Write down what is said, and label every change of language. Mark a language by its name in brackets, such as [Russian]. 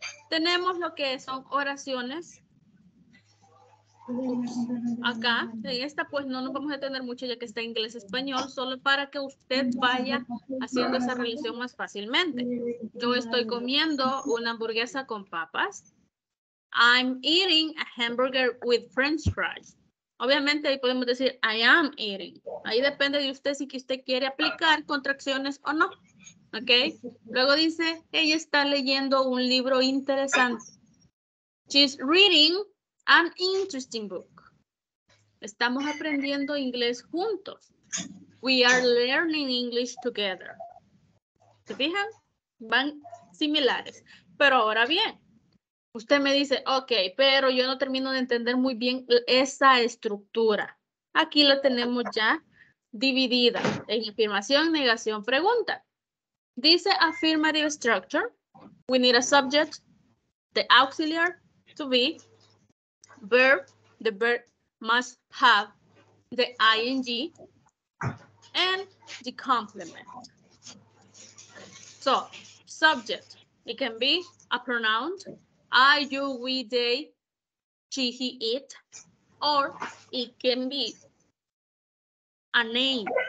[Spanish] Tenemos lo que son oraciones. Acá, en esta pues no nos vamos a detener mucho ya que está inglés-español, solo para que usted vaya haciendo esa relación más fácilmente. Yo estoy comiendo una hamburguesa con papas. [English] I'm eating a hamburger with french fries. [Spanish] Obviamente ahí podemos decir [English] I am eating. [Spanish] Ahí depende de usted si que usted quiere aplicar contracciones o no. ¿Ok? Luego dice, ella está leyendo un libro interesante. [English] She's reading an interesting book. [Spanish] Estamos aprendiendo inglés juntos. [English] We are learning English together. [Spanish] ¿Se fijan? Van similares. Pero ahora bien, usted me dice, ok, pero yo no termino de entender muy bien esa estructura. Aquí la tenemos ya dividida en afirmación, negación, pregunta. Dice [English] affirmative structure. We need a subject, the auxiliary to be, verb, the verb must have the ing, and the complement. So, subject, it can be a pronoun, I, you, we, they, she, he, it, or it can be a name.